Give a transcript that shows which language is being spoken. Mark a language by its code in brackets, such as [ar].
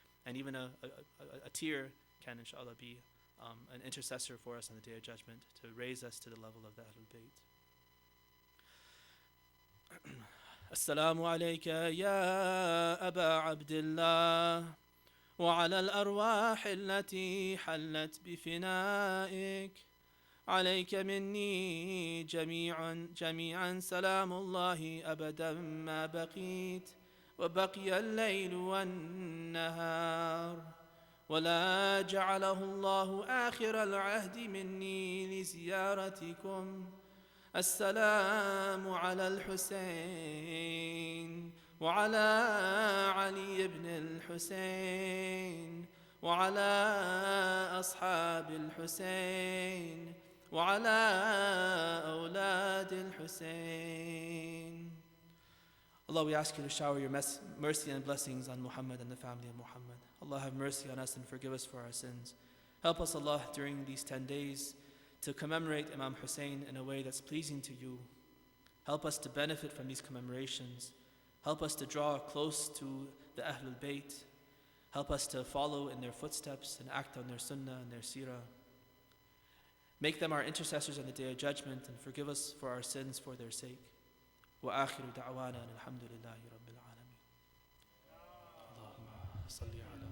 [en] And even a tear can, inshallah, be an intercessor for us on the Day of Judgment, to raise us to the level of the Ahlul Bayt. [ar] السلام عليك يا أبا عبد الله وعلى الأرواح التي حلت بفنائك عليك مني جميعا سلام الله أبدا ما بقيت وبقي الليل والنهار ولا جعله الله آخر العهد مني لزيارتكم. السلام على الحسين وعلى علي بن الحسين وعلى أصحاب الحسين وعلى أولاد الحسين. [en] Allah, we ask you to shower your mercy and blessings on Muhammad and the family of Muhammad. Allah, have mercy on us and forgive us for our sins. Help us, Allah, during these 10 days to commemorate Imam Hussein in a way that's pleasing to you. Help us to benefit from these commemorations. Help us to draw close to the Ahlul Bayt. Help us to follow in their footsteps and act on their sunnah and their seerah. Make them our intercessors on the Day of Judgment, and forgive us for our sins for their sake. [ar] وآخر دعوانا الحمد لله رب العالمين. اللهم صل